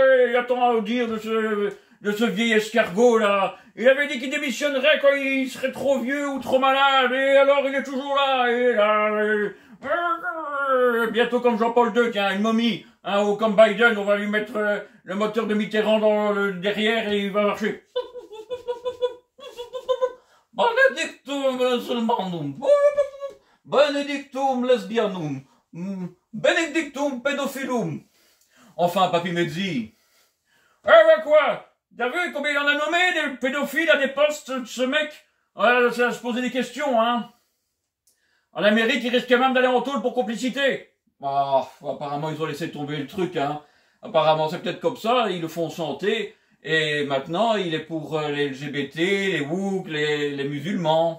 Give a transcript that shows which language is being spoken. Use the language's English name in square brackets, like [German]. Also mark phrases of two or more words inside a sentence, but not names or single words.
[French] Il attend à dire de ce vieil escargot, là. Il avait dit qu'il démissionnerait quand il serait trop vieux ou trop malade, et alors il est toujours là, et là, bientôt comme Jean-Paul II, tiens, une momie, hein, ou comme Biden, on va lui mettre le moteur de Mitterrand dans le derrière et il va marcher. [Latin] Benedictum musulmanum, Benedictum lesbianum, Benedictum pédophilum. [French] Enfin, Papy Mehdi. Eh ben quoi? T'as vu combien il en a nommé des pédophiles à des postes, ce mec? Ouais, ça va se poser des questions, hein. En Amérique, il risque même d'aller en tôle pour complicité. Oh, apparemment, ils ont laissé tomber le truc, hein. Apparemment, c'est peut-être comme ça, ils le font chanter, et maintenant, il est pour les LGBT, les wook, les musulmans.